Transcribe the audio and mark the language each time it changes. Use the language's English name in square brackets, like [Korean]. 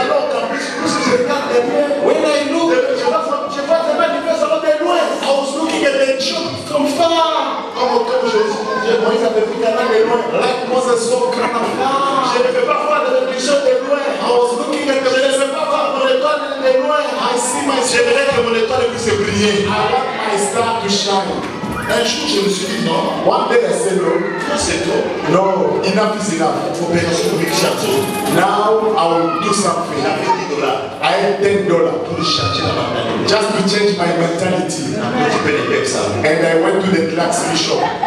[French] Alors quand je regarde de loin, [English] when I look, [French] je vois vraiment des personnes de loin. [English] I was looking at the shop from far. [French] Comme Moïse avait pris Canaan de loin. [English] Like Moses saw Canaan far. [French] Je ne peux pas voir de l'église de loin. [English] I was looking at the, [French] je ne peux pas voir mon étoile de loin. [English] I see my, [French] j'aimerais que mon étoile puisse briller. [English] I want my star to shine. [French] Un jour, je me suis dit non. [English] One day I said no. [French] C'est trop. [English] No, enough is enough. Opération Richardson. Now I will do something. [French] J'avais $10. [English] I had $10 [French] pour changer la mentalité. [English] Just to change my mentality. And I went to the luxury shop.